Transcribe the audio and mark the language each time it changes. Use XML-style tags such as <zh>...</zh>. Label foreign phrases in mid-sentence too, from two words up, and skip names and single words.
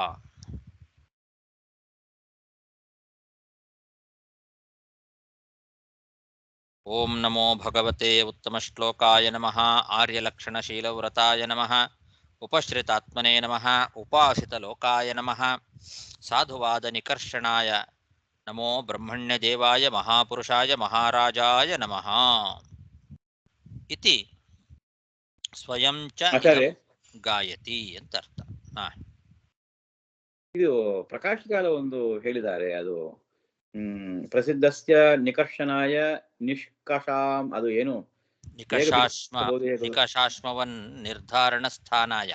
<sa>ಓಂ ನಮೋ ಭಗವತೆ ಉತ್ತಮ ಶ್ಲೋಕಾಯ ನಮಃ, ಆರ್ಯಲಕ್ಷಣಶೀಲವ್ರತಾಯ ನಮಃ, ಉಪಶ್ರಿತಾತ್ಮನೇ ನಮಃ, ಉಪಾಸಿತ ಲೋಕಾಯ ನಮಃ, ಸಾಧುವಾದ ನಿಕರ್ಷಣಾಯ ನಮೋ ಬ್ರಹ್ಮಣ್ಯ ದೇವಾಯ ಮಹಾಪುರುಷಾಯ ಮಹಾರಾಜಾಯ ನಮಃ ಇತಿ ಸ್ವಯಂ ಚ ಗಾಯತಿ</sa> <kn>ಅಂತ ಅರ್ಥ. ಇದು ಪ್ರಕಾಶಕಾಲ ಒಂದು ಹೇಳಿದ್ದಾರೆ, ಅದು</kn> <sa>ಪ್ರಸಿದ್ಧಸ್ಯ ನಿಕರ್ಷಣಾಯ ನಿಷ್ಕಷಾಂ,</sa> <kn>ಅದು ಏನು</kn> <sa>ನಿಕಷಾಶ್ಮವನ್ ನಿರ್ಧಾರಣ ಸ್ಥಾನಾಯ.</sa>